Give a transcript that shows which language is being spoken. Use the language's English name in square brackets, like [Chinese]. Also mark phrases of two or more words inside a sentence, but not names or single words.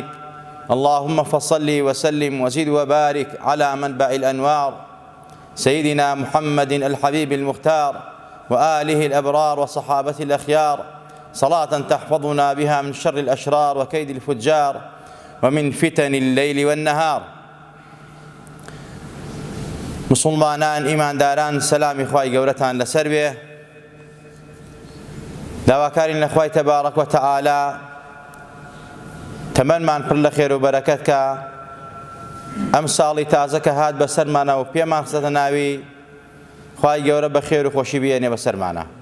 [Arabic] اللهم فصل وسلم وزد وبارك على منبع الأنوار سيدنا محمد الحبيب المختار وآله الأبرار وصحابته الأخيار، صلاة تحفظنا بها من شر الأشرار وكيد الفجار ومن فتن الليل والنهار. [Central Kurdish] مسلمانان ئیمانداران، سەلامی خوای گەورەتان لەسەر بێ. داواکارین لە خوای تەبارەک و تەعالا تەمەنمان پڕ لە خێر و بەرەکەت کە ئەم ساڵی تازە کە هات بەسەرمانە و پێمان خستە ناوی خوای گەورە بە خێر و خۆشی بێنێ بەسەرمانە.